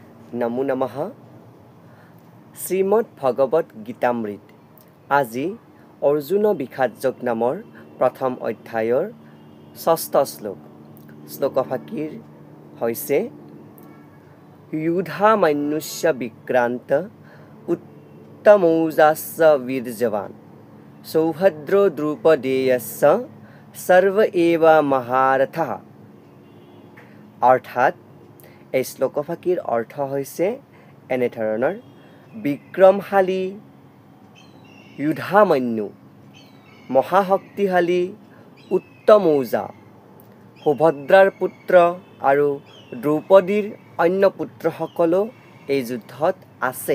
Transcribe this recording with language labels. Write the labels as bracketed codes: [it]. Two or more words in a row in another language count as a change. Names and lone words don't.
[as] নমো নমঃ। শ্ৰীমদ ভগৱত গীতামৃত। আজি অৰ্জুন বিষাদযোগ নামৰ প্ৰথম অধ্যায়ৰ ৬ষ্ঠ শ্লোক। শ্লোকফাঁকিৰ হৈছে [sa] युधामन्युस्य विक्रांत उत्तमौजास्य वीर्यवान् सौभद्रो द्रुपदेयस्य सर्व एव महारथः। [as] অৰ্থাৎ এই শ্লোকফাঁকিৰ অৰ্থ হৈছে এনেধৰণৰ: বিক্ৰমশালী, युधामन्यু, মহাশক্তিশালী, উত্তমৌজা, সুভদ্ৰাৰ পুত্ৰ আৰু দ্ৰৌপদীৰ অন্য পুত্ৰসকলো এই যুদ্ধত আছে।